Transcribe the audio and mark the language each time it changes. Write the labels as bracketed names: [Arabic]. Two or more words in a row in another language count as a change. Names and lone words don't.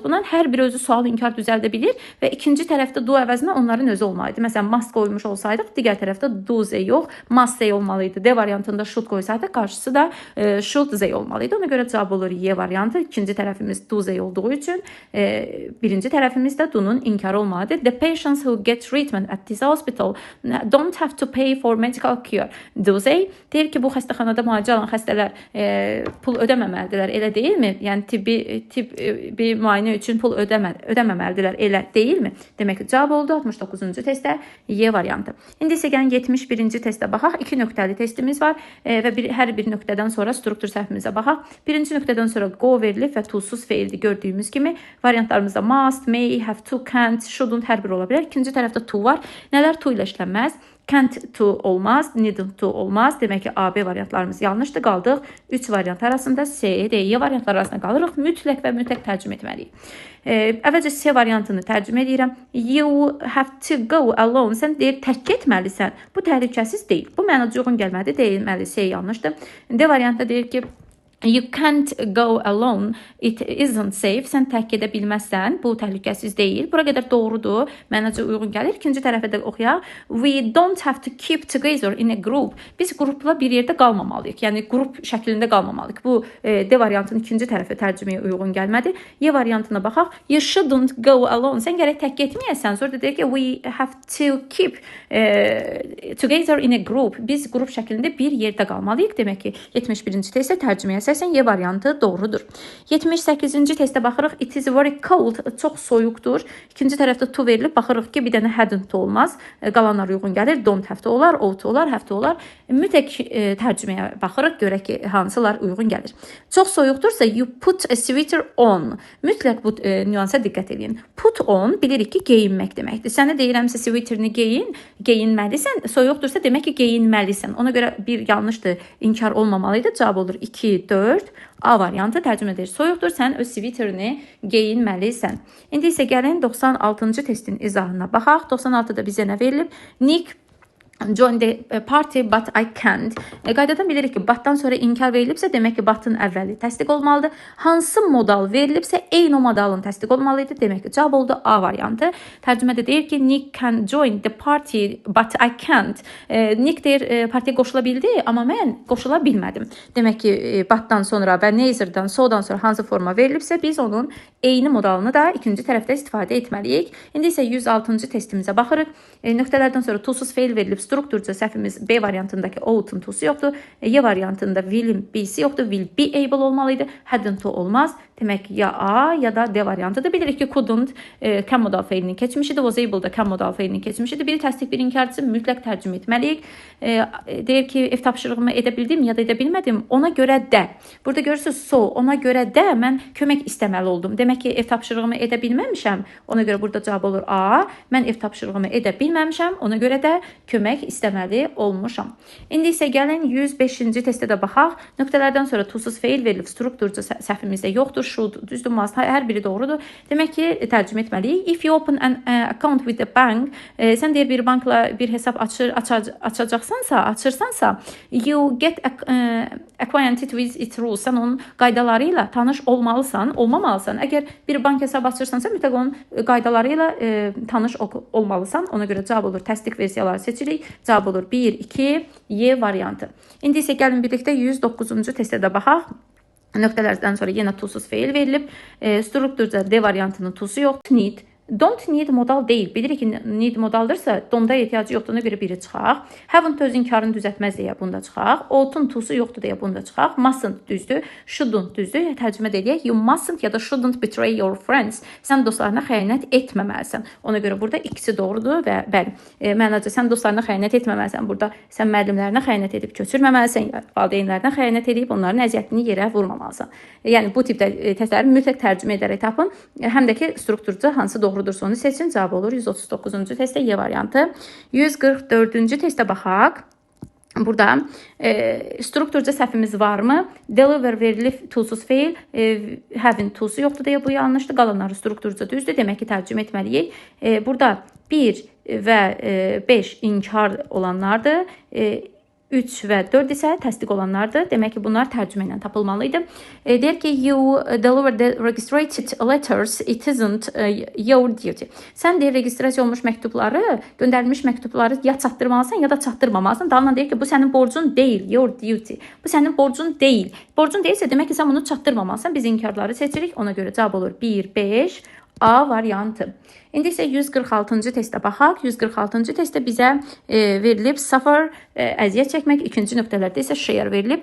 [Azerbaijani] Bunların hər bir özü sual inkar düzəldə bilir və ikinci tərəfdə do əvəzinə onların özü olmalıydı. Məsələn, must qoymuş olsaydıq, digər tərəfdə do Z yox, must Z olmalıydı. D variantında should qoysaydıq, qarşısı da should Z olmalıydı. Ona görə cavab olur Y variantı. İkinci tərəfimiz do Z olduğu üçün birinci tərəfimiz də do bunun inkarı olmalıdır. [English] The patients who get treatment at this hospital don't have to pay for medical care. Do they? [Azerbaijani] Deyir ki, bu xəstəxanada müalicə alan xəstələr pul ödəməməlidirlər, elə deyilmi? Yəni tibbi müayinə üçün pul ödəməməlidirlər, elə deyilmi? Demək ki, cavab oldu 69-cu testdə Y variantı. İndi isə gəlin 71-ci testə baxaq. 2 nöqtəli testimiz var və hər bir nöqtədən sonra struktur səhvimizə baxaq. Birinci nöqtədən sonra go verilib və to-suz feildir gördüyümüz kimi. Variantlarımızda must, may, [English] have to, [Azerbaijani] can't, shouldn't hər bir ola bilər. İkinci tərəfdə to var. Nələr to ilə işlənməz? [English] Can't to [Azerbaijani] olmaz, [English] needn't to [Azerbaijani] olmaz. Demək ki, A, B variantlarımız yanlışdır. Qaldıq 3 variant arasında C, D, Y variantlar arasında qalırıq. Mütləq və mütləq tərcümə etməliyik. Əvvəlcə C variantını tərcümə edirəm. [English] You have to go alone. [Azerbaijani] Sən deyir, tək getməlisən. Bu təhlükəsiz deyil. Bu mənaca uyğun gəlməli, deyilməli. C yanlışdır. D variantda deyir ki, [English] you can't go alone. It isn't safe. [Azerbaijani] Sən tək gedə bilməzsən. Bu təhlükəsiz deyil. Bura qədər doğrudur. Mənaca uyğun gəlir. İkinci tərəfə də oxuyaq. [English] We don't have to keep together in a group. [Azerbaijani] Biz qrupla bir yerdə qalmamalıyıq. Yəni qrup şəklində qalmamalıyıq. Bu D variantının ikinci tərəfə tərcüməyə uyğun gəlmədi. Y variantına baxaq. [English] You shouldn't go alone. [Azerbaijani] Sən gərək tək getməyəsən. Sonra da deyir ki, [English] we have to keep together in a group. [Azerbaijani] Biz qrup şəklində bir yerdə qalmalıyıq. Demək ki, 71-ci testə tərcüməyə əsasən Y variantı doğrudur. 78-ci testə baxırıq. [English] It is very cold. [Azerbaijani] Çox soyuqdur. İkinci tərəfdə to verilib. Baxırıq ki, bir dənə hadn't olmaz. Qalanlar uyğun gəlir. [English] Don't have to [Azerbaijani] olar, [English] ought to [Azerbaijani] olar, [English] have to [Azerbaijani] olar. Mütləq tərcüməyə baxırıq. Görək ki, hansılar uyğun gəlir. [English] Çox soyuqdursa you put a sweater on. [Azerbaijani] Mütləq bu nüansa diqqət edin. [English] Put on [Azerbaijani] bilirik ki, geyinmək deməkdir. Sənə deyirəmsə sweaterini geyinməlisən. Soyuqdursa demək ki, geyinməlisən. Ona görə bir yanlışdır. İnkar olmamalıydı. Cavab olur 2, 4. A variantı tərcümə edir. Soyuqdur, sən öz sviterini geyinməlisən. İndi isə gəlin 96-cı testin izahına baxaq. 96-da bizə nə verilib? [English] Nick join the party but I can't. [Azerbaijani] Qaydadan bilirik ki, butdan sonra inkar verilibsə, demək ki, butın əvvəli təsdiq olmalıdır. Hansı modal verilibsə, eyni o modalın təsdiq olmalıydı. Demək ki, cavab oldu A variantı. Tərcümədə deyir ki, [English] Nick can join the party but I can't. [Azerbaijani] Nick deyir, partiya qoşula bildi, amma mən qoşula bilmədim. Demək ki, butdan sonra və neither'dan, so'dan sonra hansı forma verilibsə, biz onun eyni modalını da ikinci tərəfdə istifadə etməliyik. İndi isə 106-cı testimizə baxırıq. Nöqtələrdən sonra to-suz feil verilib. Strukturca səhvimiz B variantındakı ought-un to-su yoxdur. Y variantında will'in B-si yoxdur. [English] Will be able [Azerbaijani] olmalıydı. [English] Hadn't to [Azerbaijani] olmaz. Demək ki, ya A ya da D variantıdır. Bilirik ki, couldn't can modal feilinin keçmişidir. [English] Was able [Azerbaijani] da can modal feilinin keçmişidir. Biri təsdiq, bir inkarcı mütləq tərcümə etməliyik. Deyir ki, ev tapşırığımı edə bildim ya da edə bilmədim. Ona görə də. Burada görürsünüz, so, ona görə də mən kömək istəməli oldum. Demək ki, ev tapşırığımı edə bilməmişəm. Ona görə burada cavab olur A. Mən ev tapşırığımı edə bilməmişəm. Ona görə də kömək istəməli olmuşam. İndi isə gəlin 105-ci testə də baxaq. Nöqtələrdən sonra to-suz feil verilib. Strukturca səhvimizdə yoxdur. Should, düzdür, must, hər biri doğrudur. Demək ki, tərcümə etməliyik. [English] If you open an account with a bank, [Azerbaijani] sən deyir bir bankla bir hesab açırsansa, [English] you get acquainted with its rules. [Azerbaijani] Sən onun qaydaları ilə tanış olmalısan, olmamalısan. Əgər bir bank hesab açırsansa, mütləq onun qaydaları ilə tanış olmalısan. Ona görə cavab olur. Təsdiq versiyaları seçirik. Cavab olur 1, 2, Y variantı. İndi isə gəlin birlikdə 109-cu testə də baxaq. Nöqtələrdən sonra yenə to-suz feil verilib. Strukturca D variantının to-su yoxdur. Need. [English] Don't need [Azerbaijani] modal deyil. Bilirik ki, need modaldırsa, donda ehtiyacı yoxdur. Ona görə biri çıxaq. Haven't öz inkarını düzəltməz deyə bunda çıxaq. Ought-un to-su yoxdur deyə bunda çıxaq. Mustn't düzdür. Shouldn't düzdür. Tərcümə edək. [English] You mustn't [Azerbaijani] ya da [English] shouldn't betray your friends. [Azerbaijani] Sən dostlarına xəyanət etməməlisən. Ona görə burada ikisi doğrudur və bəli. Mənaca sən dostlarına xəyanət etməməlisən. Burada sən müəllimlərinə xəyanət edib köçürməməlisən. Valideynlərinə xəyanət edib onların əziyyətini yerə vurmamalısan. Yəni bu tipdə testləri mütləq tərcümə edərək tapın. Həm də ki, strukturca hansı doğru onu seçin, cavab olur 139-cu testə Y variantı. 144-cü testə baxaq. Burada strukturca səhvimiz varmı? Deliver verilib to-suz feil, having to-su yoxdur deyə bu yanlışdır. Qalanları strukturca düzdür. Demək ki, tərcümə etməliyik. Burada 1 və 5 inkar olanlardır. 3 və 4 isə təsdiq olanlardır. Demək ki, bunlar tərcümə ilə tapılmalıydı. Deyir ki, [English] you deliver the registered letters, it isn't your duty. [Azerbaijani] Sən deyir, registrasiya olmuş məktubları, göndərilmiş məktubları ya çatdırmalısan, ya da çatdırmamalısan. Dalına deyir ki, bu sənin borcun deyil, [English] your duty. [Azerbaijani] Bu sənin borcun deyil. Borcun deyilsə, demək ki, sən bunu çatdırmamalısan. Biz inkarları seçirik. Ona görə cavab olur 1, 5, A variantı. İndi isə 146-cı testə baxaq. 146-cı testdə bizə verilib suffer, əziyyət çəkmək, ikinci nöqtələrdə isə share verilib.